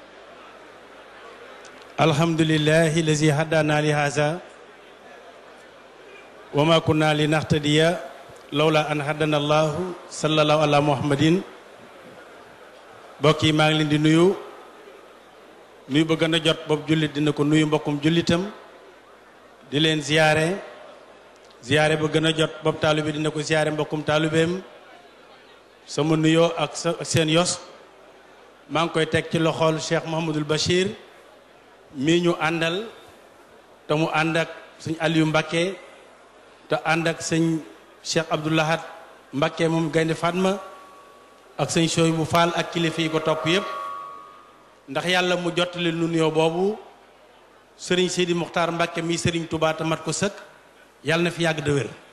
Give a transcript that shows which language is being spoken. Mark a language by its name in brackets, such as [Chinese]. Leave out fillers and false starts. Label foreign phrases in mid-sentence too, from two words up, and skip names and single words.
[Arabic] الحمد لله الذي هدانا لهذا وما كنا لنهتدي لولا أن هدانا الله صلى الله على محمد [Wolof] bokk yi maa ngi leen di nuyu ba gën a jot bopp jullit dina ko nuyu mbokkum jullitam di leen ziyaare ba gën a jot bopp taalibe dina ko ziyaare mbokkum taalibeem sama nuyoo ak seen yos maa ngi koy teg ci loxol Cheikh Mouhamadul Bachir mii ñu àndal te mu ànd ak sëñ Aliou Mbacké te ànd ak sëñ Cheikh Abdoulahat Mbacké moom Gaynde Fatma ak sëñ Soy bu Faal ak kilifa yi ko topp yépp ndax yàlla mu jottali nu nuyoo boobu sëriñ Sidi Muxtaar Mbacké mi sëriñ Touba te mat ko sëkk yàlla na fi yàgg de wér